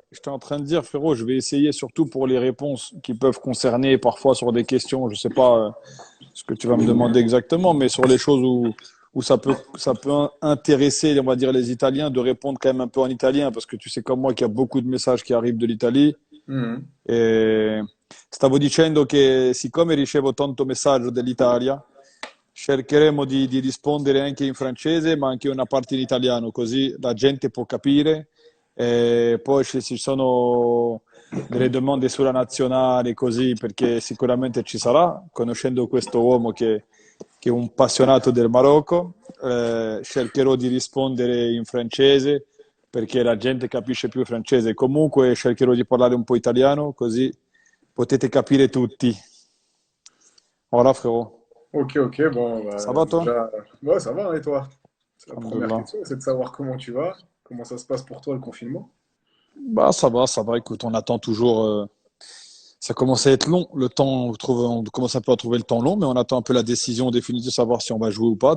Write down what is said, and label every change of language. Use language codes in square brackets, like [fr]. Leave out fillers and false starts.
[fr] J'étais en train de dire, frérot, je vais essayer surtout pour les réponses qui peuvent concerner parfois sur des questions. Je sais pas ce que tu vas me demander exactement, mais sur les choses où ça peut intéresser, on va dire, les Italiens de répondre quand même un peu en italien, parce que tu sais comme moi qu'il y a beaucoup de messages qui arrivent de l'Italie. Mhm. [it] E stavo dicendo che siccome ricevo tanto messaggio dell'Italia, cercheremo di rispondere anche in francese, ma anche una parte in italiano, così la gente può capire. E poi ci sono delle domande sulla nazionale, così perché sicuramente ci sarà, conoscendo questo uomo che è un appassionato del Marocco, cercherò di rispondere in francese perché la gente capisce più il francese. Comunque cercherò di parlare un po' italiano, così potete capire tutti. [fr] Voilà, frérot. Ok, ok, bon, Ça bah, va, toi? déjà, ouais, ça va, hein, et toi? C'est la première [ar] Alhamdulillah. [fr] question, c'est de savoir comment tu vas, comment ça se passe pour toi le confinement. Bah, ça va, ça va. Écoute, on attend toujours. Ça commence à être long. Le temps, on commence un peu à trouver le temps long, mais on attend un peu la décision définitive, savoir si on va jouer ou pas.